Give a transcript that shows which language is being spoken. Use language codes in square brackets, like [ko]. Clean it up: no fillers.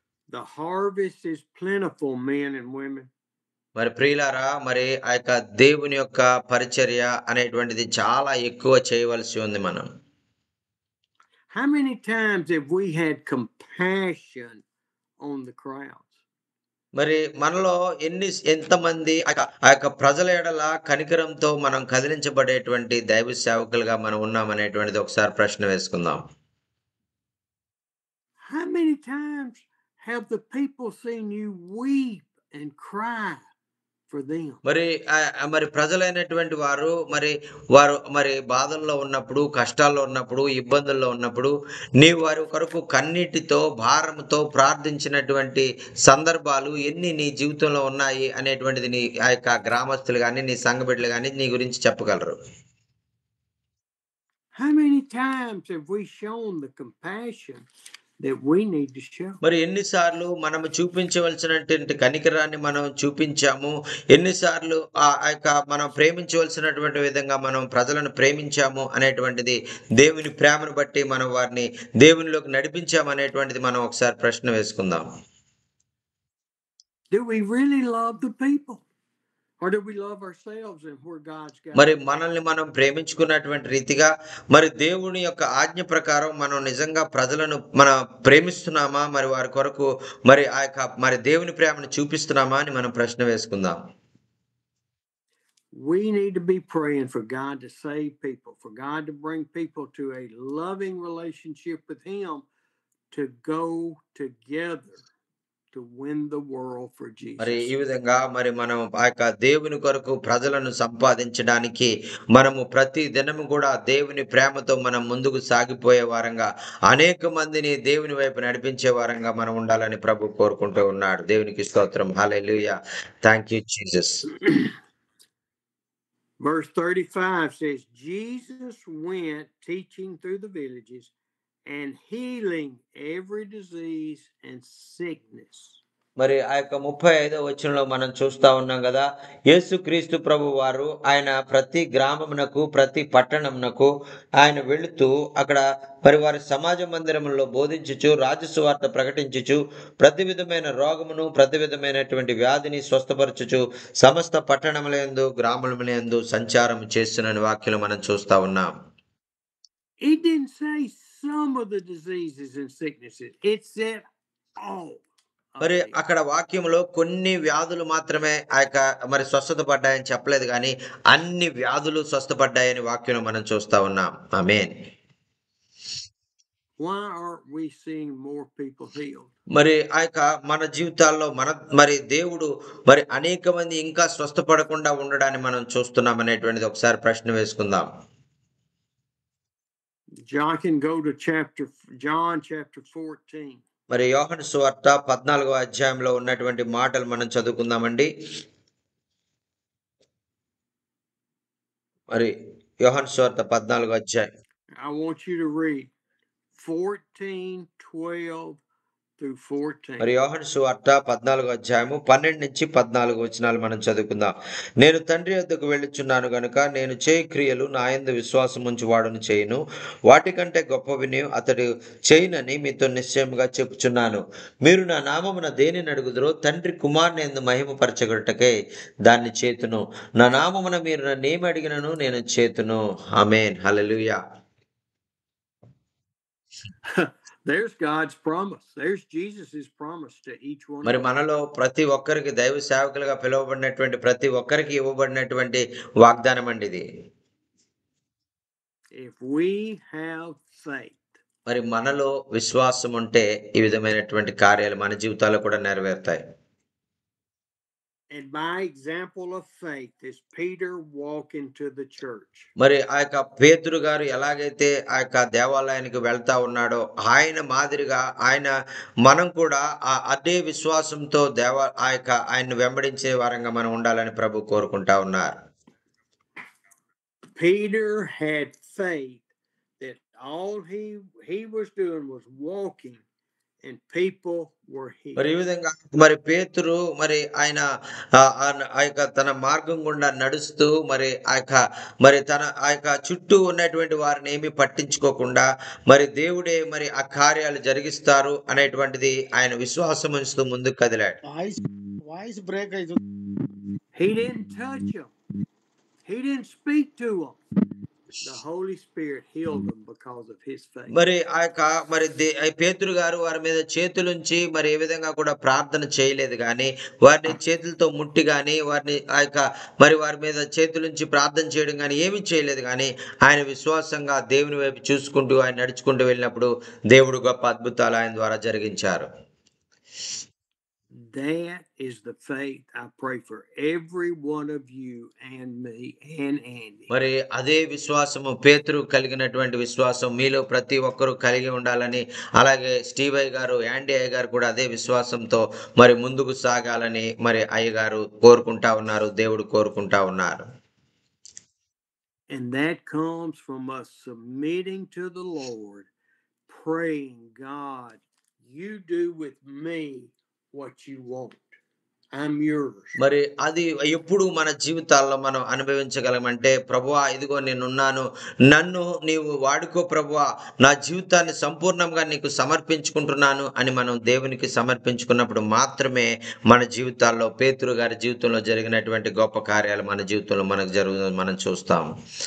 [en] The harvest is plentiful, men and women. [te] మరి ప్రియులారా, మరి దేవుని యొక్క పరిచర్య అనేటువంటిది చాలా ఎక్కువ చేయవలసి ఉంది మనం. [en] How many times have we had compassion on the crowds? [te] మరి మనలో ఎంతమంది ప్రజల ఎడల కనికరంతో మనం కదిలించబడేటువంటి దైవ సేవకులుగా మనం ఉన్నామనేటువంటిది ఒకసారి ప్రశ్న వేసుకుందాం. [en] How many times have the people seen you weep and cry for them? [te] మరి ప్రజలైనటువంటి వారు మరి బాధల్లో ఉన్నప్పుడు, కష్టాల్లో ఉన్నప్పుడు, ఇబ్బందుల్లో ఉన్నప్పుడు నీవు వారి కొరకు కన్నీటితో భారంతో ప్రార్థించినటువంటి సందర్భాలు ఎన్ని నీ జీవితంలో ఉన్నాయి అనేటువంటిది నీ గ్రామస్తులు కానీ నీ సంఘ బిడ్డలు కానీ నీ గురించి చెప్పగలరు. [en] How many times have we shown the compassion that we need to show? [te] మరి ఎన్నిసార్లు మనం చూపించవలసినటువంటి కనికరాన్ని మనం చూపించాము, ఎన్నిసార్లు మనం ప్రేమించవలసినటువంటి విధంగా మనం ప్రజలను ప్రేమించాము అనేటువంటిది దేవుని ప్రేమను బట్టి మనం వారిని దేవునిలోకి నడిపించాము అనేటువంటిది మనం ఒకసారి ప్రశ్న వేసుకుందాం. [en] Do we really love the people? Or do we love ourselves and where God's got? [te] మరి మనల్ని మనం ప్రేమించుకున్నటువంటి రీతిగా మరి దేవుని యొక్క ఆజ్ఞ ప్రకారం మనం నిజంగా ప్రజలను మనం ప్రేమిస్తున్నామా, మరి వారి కొరకు మరి దేవుని ప్రేమను చూపిస్తున్నామా అని మనం ప్రశ్న వేసుకుందాం. [en] We need to be praying for God to save people, for God to bring people to a loving relationship with Him, to go together to win the world for [te] మరి [en] Jesus. [te] ఈ విధంగా మరి మనం ఆ యొక్క దేవుని కొరకు ప్రజలను సంపాదించడానికి మనము ప్రతి దినము కూడా దేవుని ప్రేమతో మనం ముందుకు సాగిపోయే వారంగా అనేక మందిని దేవుని వైపు నడిపించే వారంగా మనం ఉండాలని ప్రభు కోరుకుంటూ ఉన్నాడు. దేవునికి స్తోత్రం. హల్లెలూయా. [en] Thank you Jesus. Verse 35 says, Jesus went teaching through the villages and healing every disease and sickness. [te] మరి ఆ యొక్క 35వ వచనంలో మనం చూస్తా ఉన్నాం కదా, యేసుక్రీస్తు ప్రభు వారు ఆయన ప్రతి గ్రామమునకు ప్రతి పట్టణమునకు ఆయన వెళుతూ అక్కడ మరి వారి సమాజ మందిరములో బోధించుచు రాజసువార్త ప్రకటించుచు ప్రతి విధమైన రోగమును ప్రతి విధమైనటువంటి వ్యాధిని స్వస్థపరచుచు సమస్త పట్టణములందు గ్రామములందు సంచారం చేస్తున్న వాక్యం మనం చూస్తా ఉన్నాం. [en] It didn't say some of the diseases and sicknesses. It said all. [te] మరి అక్కడ వాక్యంలో కొన్ని వ్యాధులు మాత్రమే ఆ యొక్క మరి స్వస్థత పడ్డాయని చెప్పలేదు, కానీ అన్ని వ్యాధులు స్వస్థపడ్డాయని వాక్యం మనం చూస్తా ఉన్నాం. ఆమేన్. [en] Why aren't we seeing more people healed? [te] మరి ఆ యొక్క మన జీవితాల్లో మరి దేవుడు మరి అనేక మంది ఇంకా స్వస్థపడకుండా ఉండడాన్ని మనం చూస్తున్నాం అనేటువంటిది ఒకసారి ప్రశ్న వేసుకుందాం. [en] John can go to John chapter 14. [te] మరి యోహాను సువార్త 14వ అధ్యాయంలో ఉన్నటువంటి మాటలు మనం చదువుకుందామండి. మరి యోహాను సువార్త 14వ అధ్యాయం. [en] I want you to read 14:12 through 14. [te] మరి యోహాను సువార్త 14వ అధ్యాయము 12 నుంచి 14 వచనాలు మనం చదువుకుందాం. నేను తండ్రి వద్దకు వెళ్ళుచున్నాను గనుక నేను చేయి క్రియలు నా యందు విశ్వాసం ఉంచి వాడును చేయును, వాటికంటే గొప్పవిని అతడు చేయునని మీతో నిశ్చయముగా చెప్పుచున్నాను. మీరు నా నామమున దేనిని అడుగుదురో తండ్రి కుమారుని యందు మహిమపరచగొట్టకే దాన్ని చేతును. నా నామమున మీరు నన్నేమి అడిగినను నేను చేతును. ఆమేన్. హల్లెలూయా. [en] There's God's promise. There's Jesus's promise to each one. [te] మరి మనలో ప్రతి ఒక్కరికి దైవ సేవకులుగా పిలువబడినటువంటి ప్రతి ఒక్కరికి ఇవ్వబడినటువంటి వాగ్దానం అండి ఇది. [en] If we have faith. [te] మరి మనలో విశ్వాసం ఉంటే ఈ విధమైనటువంటి కార్యాలు మన జీవితాల్లో కూడా నెరవేరుతాయి. [en] And by example of faith is Peter walking to the church. [te] మరి ఆ యొక్క పేతురు గారు ఎలాగైతే ఆ యొక్క దేవాలయానికి వెళ్తా ఉన్నాడో ఆయన మాదిరిగా మనం కూడా అదే విశ్వాసంతో ఆయన వెంబడించే వారంగా మనం ఉండాలని ప్రభు కోరుకుంటా ఉన్నారు. [en] Peter had faith that all he was doing was walking and people were healed. [te] మరి ఈ విధంగా మరి పేతురు మరి ఆయన ఆ యొక్క తన మార్గం గుండా నడుస్తూ మరి ఆ యొక్క చుట్టూ ఉన్నటువంటి వారిని ఏమీ పట్టించుకోకుండా మరి దేవుడే మరి ఆ కార్యాలు జరిగిస్తారు అనేటువంటిది ఆయన విశ్వాసం ఉంచుతూ ముందుకు కదిలాడు. వాయిస్ బ్రేక్ అవుతుంది. [en] He didn't touch them. He didn't speak to them. The Holy Spirit healed them because of his faith. [te] మరి ఆ యొక్క మరి పేతురు గారు వారి మీద చేతులుంచి మరి ఏ విధంగా కూడా ప్రార్థన చేయలేదు, కానీ వారిని చేతులతో ముట్టి కానీ వారిని వారి మీద చేతులుంచి ప్రార్థన చేయడం కానీ ఏమీ చేయలేదు, కానీ ఆయన విశ్వాసంగా దేవుని వైపు చూసుకుంటూ ఆయన నడుచుకుంటూ వెళ్ళినప్పుడు దేవుడు గొప్ప అద్భుతాలు ఆయన ద్వారా జరిగించారు. [en] That is the faith I pray for every one of you and me and Andy. [te] మరి అదే విశ్వాసము పేతురు కలిగినటువంటి విశ్వాసం మీలో ప్రతి ఒక్కరూ కలిగి ఉండాలని, అలాగే స్టీవ్ అయ్య గారు యాండీ అయ్య గారు కూడా అదే విశ్వాసంతో మరి ముందుకు సాగాలని మరి అయ్య గారు కోరుకుంటా ఉన్నారు, దేవుడు కోరుకుంటా ఉన్నారు. [en] And that comes from us submitting to the Lord, praying, God, you do with me what you want. I'm yours. [te] మరి అది ఎప్పుడు మన జీవితాల్లో మనం అనుభవించగలమంటే, ప్రభువా ఇదిగో నేనున్నాను, నన్ను నీవు వాడుకో ప్రభువా, నా జీవితాన్ని సంపూర్ణంగా నీకు సమర్పించుకుంటున్నాను అని మనం దేవునికి సమర్పించుకున్నప్పుడు మాత్రమే మన జీవితాల్లో పేతురు గారి జీవితంలో జరిగినటువంటి గొప్ప కార్యాలు మన జీవితంలో మనకు జరుగుతుంది మనం చూస్తాం.